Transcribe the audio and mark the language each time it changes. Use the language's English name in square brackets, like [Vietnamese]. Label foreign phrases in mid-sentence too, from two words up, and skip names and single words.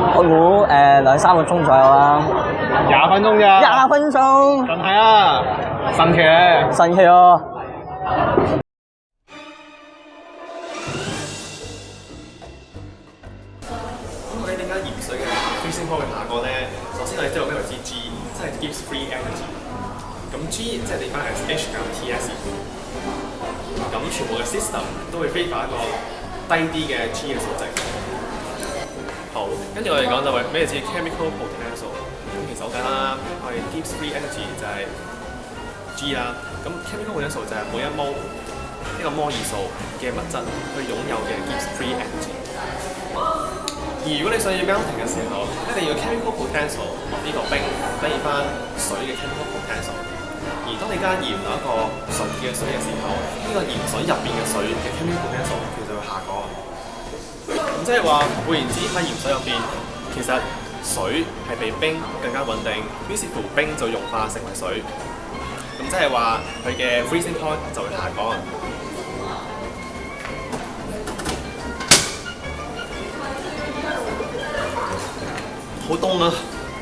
[Cantonese] 我估2-3個鐘左右啦。 20分鐘咋 20分鐘，但係啊，神奇咧！神奇啊！咁我哋點解鹽水嘅 [English] freezing point [Cantonese] 會下降咧？首先我哋知道咩為之 G， 即係 [English] gives free energy。 [Cantonese] 咁 G 即係地方係 H 減 TS。咁全部嘅 system 都會 favour 一個低啲嘅 G 嘅數值。好，跟住我哋講就係咩叫 [English] chemical potential。 [Cantonese] 咁其實好簡單啦，我哋 [English] gives free energy [Cantonese] 就係 G 啦。咁 [English] chemical potential [Cantonese] 就係每一摩一個摩爾數嘅物質佢擁有嘅 [English] gives free energy。 [Cantonese] 而如果你想要 melting 嘅時候，一定要 [English] chemical potential [Cantonese] 呢個冰等於翻水嘅 [English] chemical potential。 [Cantonese] 而當你加鹽落一個純嘅水嘅時候，呢個鹽水入邊嘅水嘅 [English] chemical potential [Cantonese] 佢就會下降。咁即係話，換言之喺鹽水入邊，其其實水係比冰更加穩定，於是乎冰就融化成為水，咁即係話佢嘅 [English] freezing point [Cantonese] 就會下降。好凍啊！